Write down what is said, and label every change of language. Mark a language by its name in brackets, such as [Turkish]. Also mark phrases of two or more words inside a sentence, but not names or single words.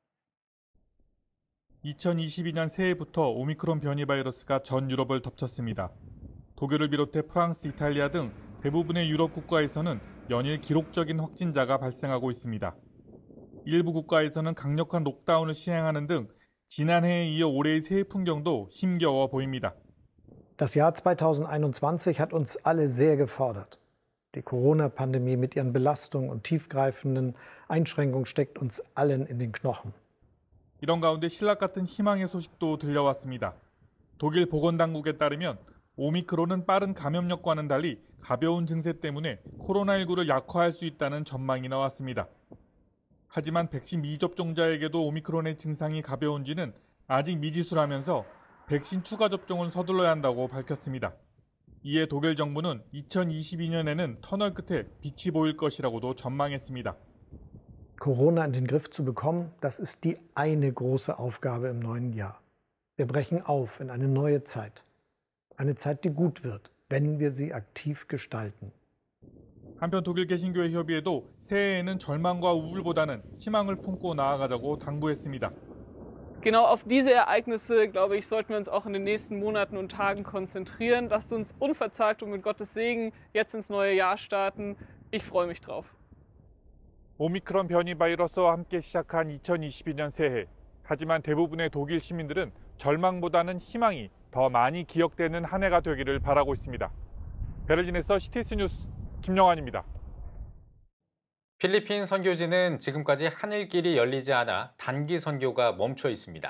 [Korean] 2022년 새해부터 오미크론 변이 바이러스가 전 유럽을 덮쳤습니다. 독일을 비롯해 프랑스, 이탈리아 등 대부분의 유럽 국가에서는 연일 기록적인 확진자가 발생하고 있습니다. 일부 국가에서는 강력한 록다운을 시행하는 등 지난해에 이어 올해의 새해 풍경도 힘겨워 보입니다. [German] Das Jahr 2021 hat uns alle sehr gefordert. Die Corona-Pandemie mit ihren Belastungen und tiefgreifenden Einschränkungen steckt uns allen in den Knochen. [Korean] 이런 가운데 신락 같은 희망의 소식도 들려왔습니다. 독일 보건당국에 따르면 오미크론은 빠른 감염력과는 달리 가벼운 증세 때문에 코로나19를 약화할 수 있다는 전망이 나왔습니다. 하지만 백신 미접종자에게도 오미크론의 증상이 가벼운지는 아직 미지수라면서 백신 추가 접종은 서둘러야 한다고 밝혔습니다. 이에 독일 정부는 2022년에는 터널 끝에 빛이 보일 것이라고도 전망했습니다. [German] Corona in den Griff zu bekommen, das ist die eine große Aufgabe im neuen Jahr. Wir brechen auf in eine neue Zeit. Eine Zeit, die gut wird, wenn wir sie aktiv gestalten. [Korean] 한편 독일 개신교회 협의회도 새해에는 절망과 우울보다는 희망을 품고 나아가자고 당부했습니다. [German] Genau auf diese Ereignisse, glaube ich, sollten wir uns auch in den nächsten Monaten und Tagen konzentrieren. Lasst uns unverzagt und mit Gottes Segen jetzt ins neue Jahr starten. Ich freue mich drauf. [Korean] 오미크론 변이 바이러스와 함께 시작한 2022년 새해. 하지만 대부분의 독일 시민들은 절망보다는 희망이 더 많이 기억되는 한 해가 되기를 바라고 있습니다. 베를린에서 CTS 뉴스 김영환입니다. 필리핀 선교지는 지금까지 하늘길이 열리지 않아 단기 선교가 멈춰 있습니다.